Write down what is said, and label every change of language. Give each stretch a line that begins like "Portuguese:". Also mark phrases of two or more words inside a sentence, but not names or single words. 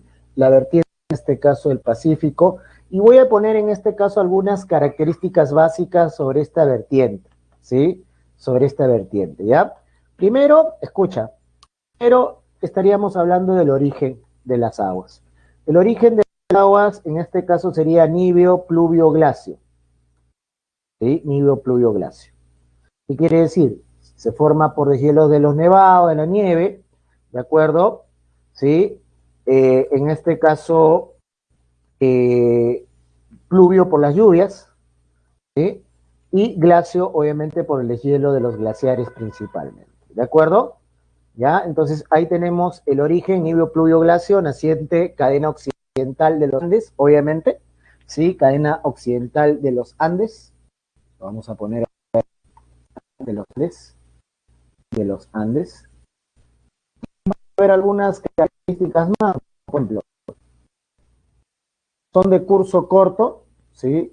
Spanish: La vertiente en este caso del Pacífico, y voy a poner en este caso algunas características básicas sobre esta vertiente, ¿sí? Sobre esta vertiente, ¿ya? Primero, escucha, primero estaríamos hablando del origen de las aguas. El origen de las aguas en este caso sería níveo pluvio glacio, ¿sí? Níveo pluvio glacio. ¿Qué quiere decir? Se forma por deshielos de los nevados, de la nieve, ¿de acuerdo? ¿Sí? En este caso, eh, pluvio por las lluvias, ¿sí? Y glacio, obviamente, por el deshielo de los glaciares principalmente, ¿de acuerdo? ¿Ya? Entonces, ahí tenemos el origen, níveo pluvio glacio, naciente, cadena occidental de los Andes, obviamente, ¿sí? Cadena occidental de los Andes, lo vamos a poner de los Andes, ver algunas características más, por ejemplo, son de curso corto, ¿sí?